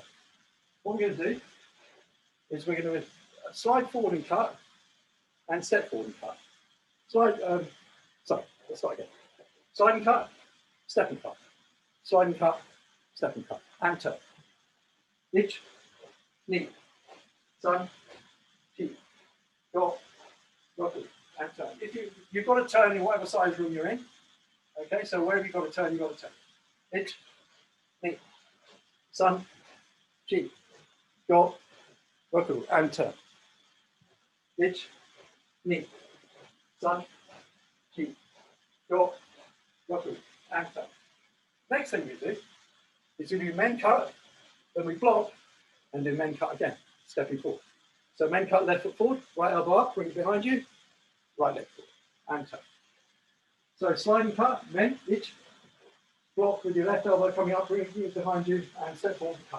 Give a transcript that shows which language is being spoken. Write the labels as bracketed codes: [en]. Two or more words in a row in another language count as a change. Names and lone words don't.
[en] What we're going to do is we're going to slide forward and cut, and step forward and cut. Let's start again. Slide and cut, step and cut. Slide and cut, step and cut, and turn. Ich, ni, san, chi, go, roku, and turn. If you've got to turn in whatever size room you're in. Okay, so wherever you've got to turn, you've got to turn. Ich, ni, san, chi, go, roku, and turn. Ich, ni, san, chi, go, roku, and turn. Next thing we do is we do men cut, then we block, and do men cut again, stepping forward. So men cut, left foot forward, right elbow up, bring it behind you, right leg forward, and turn. So slide and cut, men, ich, block with your left elbow coming up, bring it behind you, and step forward and cut.